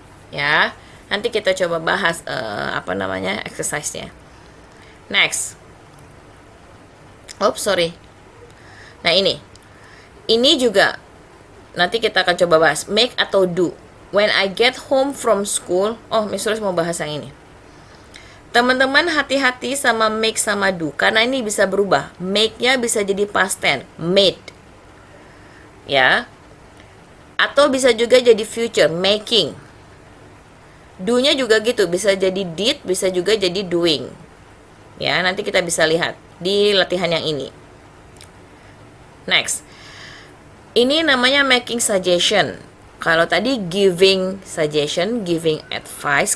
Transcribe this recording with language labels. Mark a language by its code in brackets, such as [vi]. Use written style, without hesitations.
[id] Ya, nanti kita coba bahas exercise-nya. Next. [en] Oops, sorry. [id] Nah, ini juga nanti kita akan coba bahas make atau do. [en] When I get home from school. [id] Oh, Miss Rose mau bahas yang ini. Teman-teman hati-hati sama make sama do, karena ini bisa berubah. Make-nya bisa jadi past tense, made. Ya. Atau bisa juga jadi future, making. Do-nya juga gitu, bisa jadi did, bisa juga jadi doing. Ya, nanti kita bisa lihat di latihan yang ini. Next. Ini namanya making suggestion. Kalau tadi giving suggestion, giving advice.